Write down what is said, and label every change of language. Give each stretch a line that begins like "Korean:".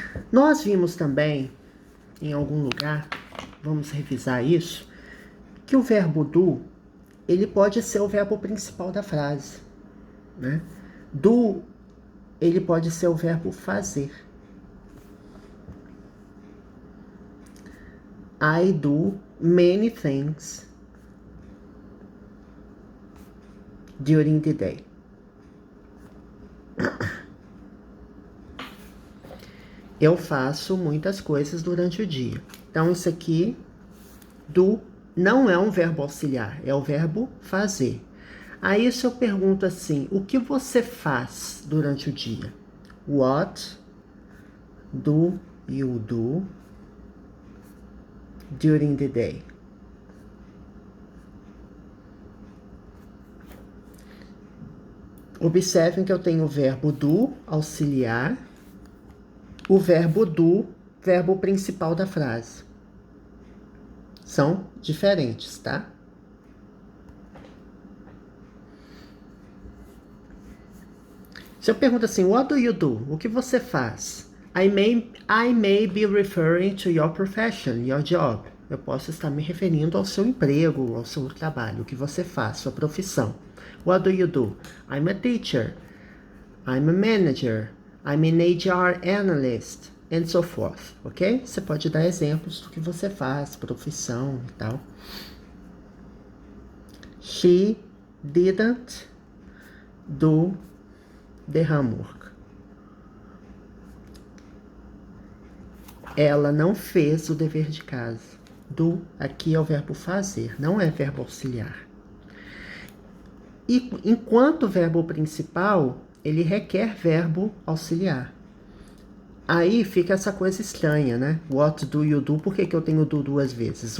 Portuguese: Nós vimos também, em algum lugar, vamos revisar isso, que o verbo do, ele pode ser o verbo principal da frase, né? Do, ele pode ser o verbo fazer.
English: I do many things during the day.
Portuguese: Eu faço muitas coisas durante o dia. Então, isso aqui, do, não é um verbo auxiliar, é o verbo fazer. Aí, se eu pergunto assim, o que você faz durante o dia?
English: What do you do during the day?
Portuguese: Observem que eu tenho o verbo do, auxiliar, o verbo do, verbo principal da frase. São diferentes, tá? Se eu pergunto assim,
English: what do you do?
Portuguese: O que você faz?
English: I may be referring to your profession, your job.
Portuguese: Eu posso estar me referindo ao seu emprego, ao seu trabalho, o que você faz, sua profissão.
English: What do you do? I'm a teacher. I'm a manager. I'm an HR analyst. And so forth, ok?
Portuguese: Você pode dar exemplos do que você faz, profissão e tal.
English: She didn't do the homework.
Portuguese: Ela não fez o dever de casa. Do, aqui é o verbo fazer, não é verbo auxiliar. E enquanto verbo principal, ele requer verbo auxiliar. Aí fica essa coisa estranha, né?
English: What do you do?
Portuguese: Por que eu tenho do duas vezes?